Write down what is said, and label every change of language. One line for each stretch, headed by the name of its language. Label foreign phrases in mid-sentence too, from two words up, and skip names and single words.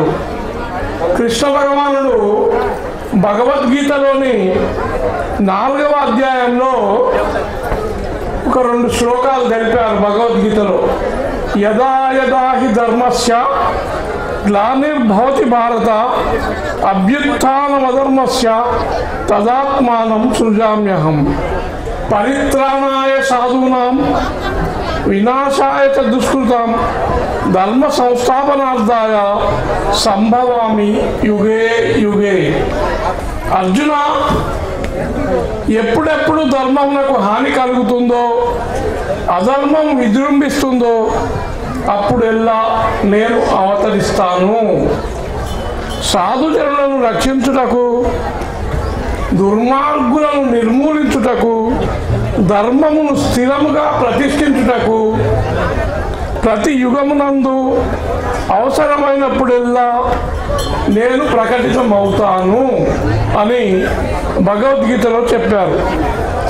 Telugu: కృష్ణ భగవానుడు భగవద్గీతలోని 4వ అధ్యాయంలో ఒక 2 శ్లోకాలు తెలిపారు.
Sanskrit: భగవద్గీతలో यदा यदा हि धर्मस्य ग्लानिर्भवति भारत अभ्युत्थानमधर्मस्य तदात्मानं सृजाम्यहम् परित्राणाय साधूनां विनाशाय च दुष्कृताम् धर्म संस्थापनार्थाय सम्भवामि युगे युगे.
Telugu: అర్జున, ఎప్పుడెప్పుడు ధర్మమునకు హాని కలుగుతుందో, అధర్మం విజృంభిస్తుందో అప్పుడెల్లా నేను అవతరిస్తాను. సాధుజనులను రక్షించుటకు, దుర్మార్గులను నిర్మూలించుటకు, ధర్మమును స్థిరముగా ప్రతిష్ఠించుటకు ప్రతి యుగమునందు అవసరమైనప్పుడెల్లా నేను ప్రకటితమవుతాను అని భగవద్గీతలో చెప్పారు.